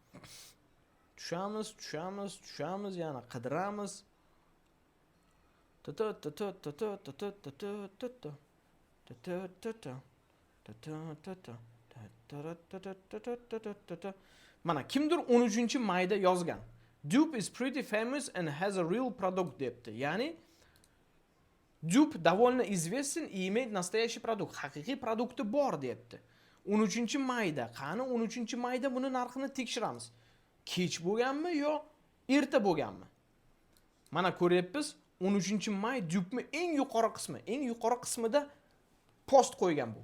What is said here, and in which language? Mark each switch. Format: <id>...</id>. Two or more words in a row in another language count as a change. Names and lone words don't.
<uz>Tushamiz, yana qidiramiz. Mana kimdir 13-mayda yozgan.</uz> <en>Dub is pretty famous and has a real product debdi.</en> <ru>Ya'ni Dub довольно известен и имеет настоящий продукт.</ru> <uz>Haqiqiy produkti bor debdi. 13-mayda. Qani 13-mayda buni narxini tekshiramiz. Kech bo'lganmi yo erta bo'lganmi? Mana ko'ryapsiz, 13-may Dubning eng yuqori qismida post qo'ygan bu.</uz>